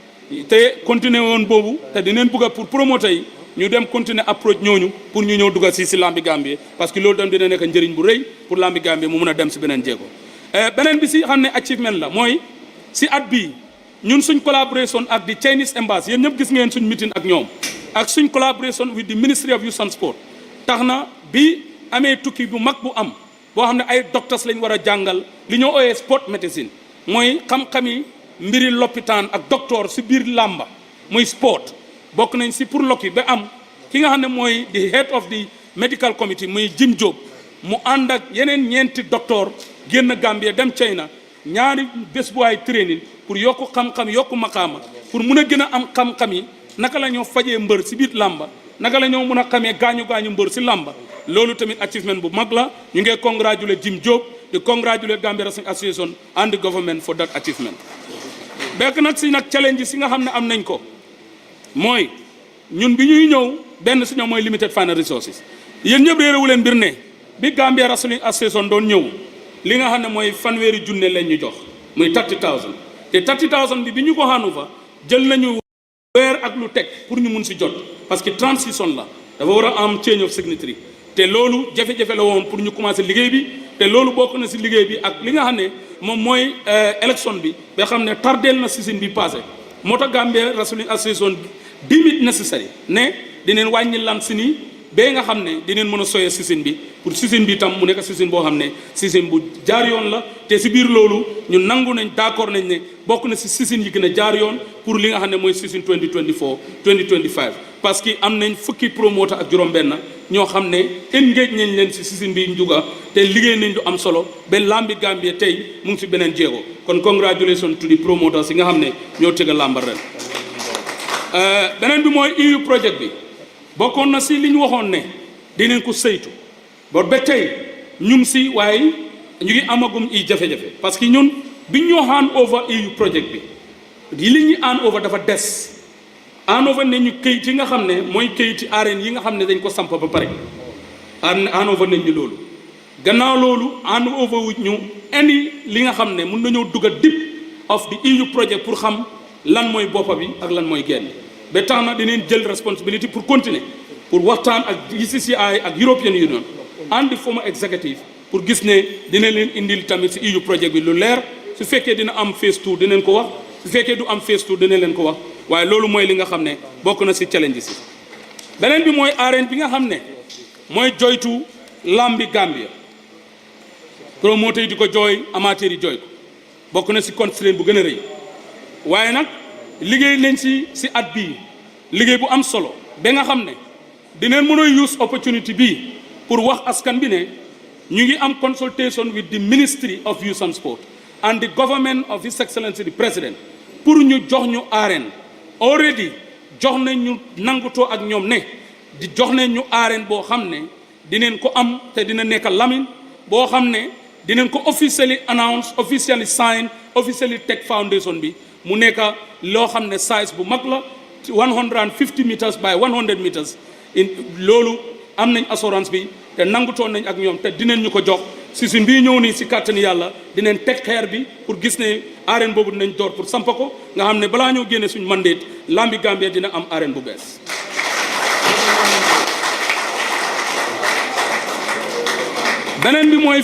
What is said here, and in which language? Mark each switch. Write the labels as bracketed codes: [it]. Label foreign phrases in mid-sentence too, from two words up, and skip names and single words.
[wo] te continuer woon boobu te dinañ bëgg a pour promoter yi ñu dem continuer approche ñooñu pour ñu ñëw dugg si lambi Gambia [fr] parce que [wo] loolu tam dina nekk njëriñ bu rëy pour lambi Gambia mu mun a dem si beneen jéego beneen bi si xam ne achievement la mooy si at bii ñun suñ collaboration ak di [en] Chinese Embassy [wo] yéen ñëpp gis ngeen suñ meeting ak ñoom ak suñ [en] collaboration with the Ministry of Youth and Sport [wo] tax na bi amee tukki bu mag bu am boo xam ne ay docteurs lañ war a jàngal li ñoo ooyee [en] sport medicine [wo] mooy xam-xami mbiri lopitaan ak docteur si biir làmba muy sport bokk nañ si pour lokki ba am ki nga xam ne mooy [en] the head of the medical committee [wo] muy Jim Job mu ànd ak yeneen ñeenti docteur génn Gambia dem China ñaari bés bu ay training pour yokku xam-xam yokku maqaama pour mun a gën a am xam-xam yi naka la ñoo fajee mbër si biir làmba naka la ñoo mun a xamee gaañu mbër si làmba loolu tamit achievement bu mag la ñu ngi congratulate Jim Job di congratulate Gambia Wrestling Association [en] and the government for that achievement. [wo] bekk nag si nag challenge si nga xam ne am nañ ko mooy ñun bi ñuy ñëw benn si ñoom mooy [en] limited final resources [wo] yéen ñëpp réeréwu leen mbir ne bi Gambia Wrestling Association doon ñëw li nga xam ne mooy fanweeri junne lañ ñu jox muy 30,000 te 30,000 bi ñu ko xaanu fa jël nañu weer ak lu teg pour ñu mun si jot [fr] parce que [wo] transition la dafa war a am [en] change of signatory [wo] te loolu jafe-jafe la woon pour ñu commencer liggéey bi te loolu bokk na si liggéey bi ak li nga xam ne moom mooy élection bi ba xam ne tardeel na season bi passé moo tax Gambia Wrestling Association [en] deem it necessary [wo] ne dineen wàññi lan si nii ba nga xam ne dineen mën a soyee season bi pour season bi tam mu nekk season boo xam ne season bu jaar yoon la te si biir loolu ñu nangu nañ d'accord nañ ne bokk na si season yi gën a jaar yoon pour li nga xam ne mooy season 2024 2025 [fr] parce que [wo] am nañ fukki promoteur ak juróom-benn ñoo xam ne engage nañ leen si season bi njuga te liggéey nañ lu am solo ba lambi Gambie tey mu ngi si beneen jéego kon [en] congratulations to the promoters [wo] yi nga xam ne ñoo tëgg làmbar ren beneen bi mooy EU project bi bokkoon na si li ñu waxoon ne dinañ ko saytu ba tey ñu ngi si waaye ñu ngi amagum i jafe-jafe [fr] parce que [wo] ñun biñ ñoo [en] hand over [wo] EU project bi li ñu [en] hand over [wo] dafa des [en] hand over [wo] ne ñu këyit yi nga xam ne mooy këyiti arène yi nga xam ne dañ ko samp ba pare [en] hand over [wo] nañ ñu loolu gannaaw loolu [en] hand over [wo] wu ñu indi li nga xam ne mun nañoo dugg [en] a deep of the EU project [wo] pour xam lan mooy boppa bi ak lan mooy genn ba tax na dinañ jël responsibility [fr] pour continuer pour [wo] waxtaan ak GCCI ak [en] European Union and the former executive [wo] pour gis ne dina leen indil tamit si EU project bi lu leer su fekkee dina am phase 2 dinañ ko wax su fekkee du am phase 2 dina leen ko wax waaye loolu mooy li nga xam ne bokk na si challenge si beneen bi mooy arène bi nga xam ne mooy joytu lambi Gambia promoteur yi di ko jooy amateur yi jooy ko bokk na si constraint bu gën a rëy waaye nag liggéey nañ si at bii liggéey bu am solo ba nga xam ne dinañ mën a [en] use opportunity [wo] bii pour wax askan bi ne ñu ngi am [en] consultation with the Ministry of Youth and Sport and the government of His Excellency the President [wo] pour ñu jox ñu arène already jox nañ ñu nangutoo ak ñoom ne di jox nañ ñu arène boo xam ne dinañ ko am te dina nekk Lamin boo xam ne dinañ ko [en] officially announce officially sign officially [wo] teg foundation bi mu nekk loo xam ne size bu mag la [en] 150 meters by 100 meters [wo] loolu am nañ assurance bi te nangutoon nañ ak ñoom te dinañ ñu ko jox si suñ bii ñëw nii si kàttani yàlla dinañ teg xeer bi pour gis ne arène boobu dinañ door pour sampa ko nga xam ne balaa ñoo génne suñ mandate lambi Gambia dina am arène bu bees beneen bi mooy